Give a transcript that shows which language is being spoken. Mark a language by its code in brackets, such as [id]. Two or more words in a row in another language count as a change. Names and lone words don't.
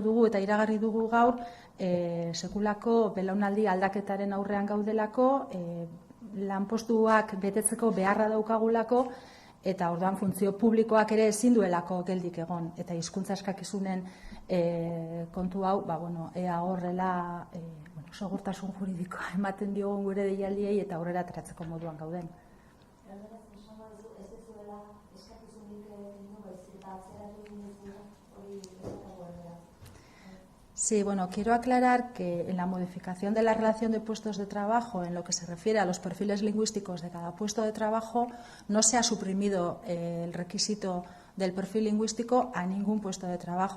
[eu] dugu eta iragarri dugu gaur sekulako belaunaldi aldaketaren aurrean gaudelako, lanpostuak betetzeko beharra daukagulako eta orduan funtzio publikoak ere ezin duelako geldik egon eta hizkuntza eskakizunen kontu hau ea horrela segurtasun juridikoa ematen diogun gure deialdiei eta aurrera ateratzeko moduan gauden. [es] Sí, quiero aclarar que en la modificación de la relación de puestos de trabajo, en lo que se refiere a los perfiles lingüísticos de cada puesto de trabajo, no se ha suprimido el requisito del perfil lingüístico a ningún puesto de trabajo.